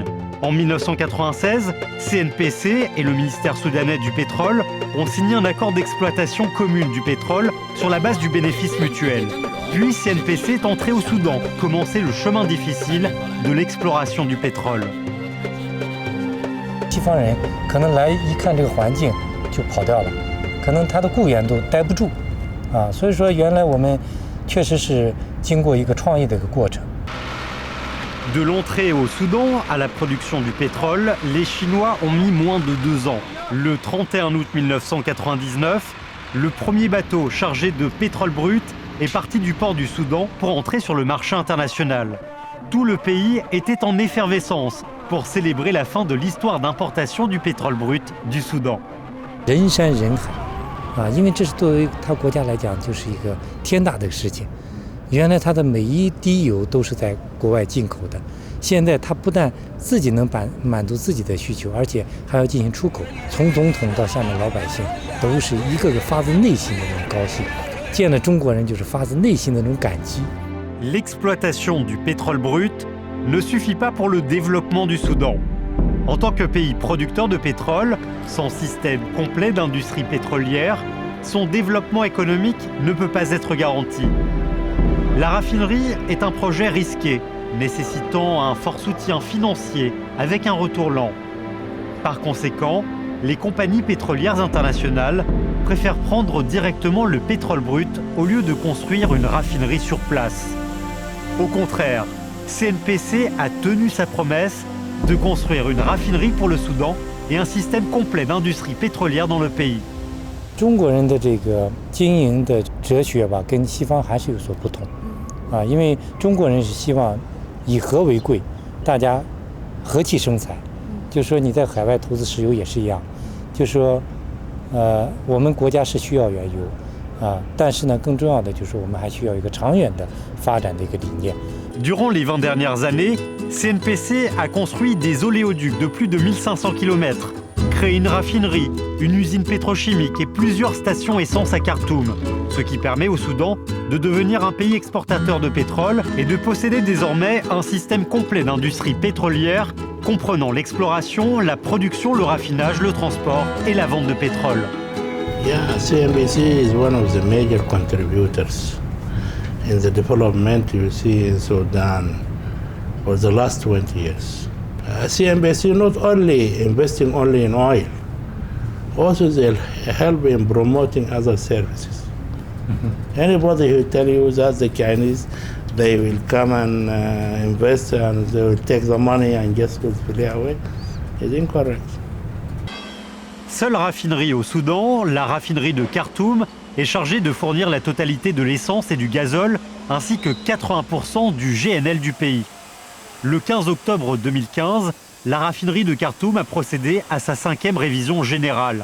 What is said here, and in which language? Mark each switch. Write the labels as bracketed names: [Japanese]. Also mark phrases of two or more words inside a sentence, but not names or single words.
[French] En 1996, CNPC et le ministère soudanais du pétrole ont signé un accord d'exploitation commune du pétrole sur la base du bénéfice mutuel. Puis CNPC est entré au Soudan, commencer le chemin difficile de l'exploration du pétrole. [Chinese] 西方人可能来一看这个环境就跑掉了，可能他的雇员都待不住，所以说原来我们确实是经过一个创业的一个过程。 [French] De l'entrée au Soudan à la production du pétrole, les Chinois ont mis moins de 2 ans. Le 31 août 1999, le premier bateau chargé de pétrole brut est parti du port du Soudan pour entrer sur le marché international. Tout le pays était en effervescence pour célébrer la fin de l'histoire d'importation du pétrole brut du Soudan. [Chinese] 人山人海，因为这是作为他国家来讲就是一个天大的事情。原来它的每一滴油都是在国外进口的，现在它不但自己能满足自己的需求，而且还要进行出口。从总统到下面老百姓，都是一个个发自内心的那种高兴，见了中国人就是发自内心的那种感激。 [French] L'exploitation du pétrole brut ne suffit pas pour le développement du Soudan. En tant que pays producteur de pétrole, sans système complet d'industrie pétrolière, son développement économique ne peut pas être garanti. La raffinerie est un projet risqué, nécessitant un fort soutien financier avec un retour lent. Par conséquent, les compagnies pétrolières internationales préfèrent prendre directement le pétrole brut au lieu de construire une raffinerie sur place. Au contraire, CNPC a tenu sa promesse de construire une raffinerie pour le Soudan et un système complet d'industrie pétrolière dans le pays. [Chinese] 中国人的这个经营的哲学吧，跟西方还是有所不同，因为中国人是希望以和为贵，大家和气生财。就说你在海外投资石油也是一样，就说，我们国家是需要原油，但是呢，更重要的就是我们还需要一个长远的发展的一个理念。 [French] Durant les 20 dernières années, CNPC a construit des oléoducs de plus de 1500 km. Créé une raffinerie, une usine pétrochimique et plusieurs stations essence à Khartoum, ce qui permet au Soudan de devenir un pays exportateur de pétrole et de posséder désormais un système complet d'industrie pétrolière comprenant l'exploration, la production, le raffinage, le transport et la vente de pétrole. [English] Yeah, CNPC is one of the major contributors in the development you see in Sudan for the last 20 years. CNPC not only investing only in oil, also they'll help in promoting other services. Anybody who tell you that the Chinese, they will come and invest and they will take the money and just go away, is incorrect. [French] Seule raffinerie au Soudan, la raffinerie de Khartoum est chargée de fournir la totalité de l'essence et du gazole, ainsi que 80% du GNL du pays. Le 15 octobre 2015, la raffinerie de Khartoum a procédé à sa 5e révision générale.